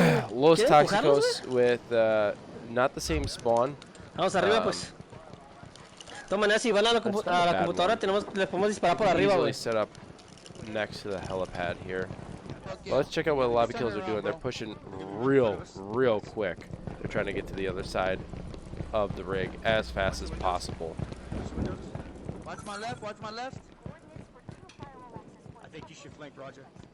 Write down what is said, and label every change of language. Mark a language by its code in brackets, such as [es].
[en] Los Toxicos with not the same spawn. [es] Vamos arriba, pues. De todas maneras, si van a la computadora, les podemos disparar por arriba, güey. [en] Set up next to the helipad here. Well, let's check out what Lobby Killers are doing. They're pushing real quick. They're trying to get to the other side of the rig as fast as possible. Watch my left, watch my left. I think you should flank, Roger.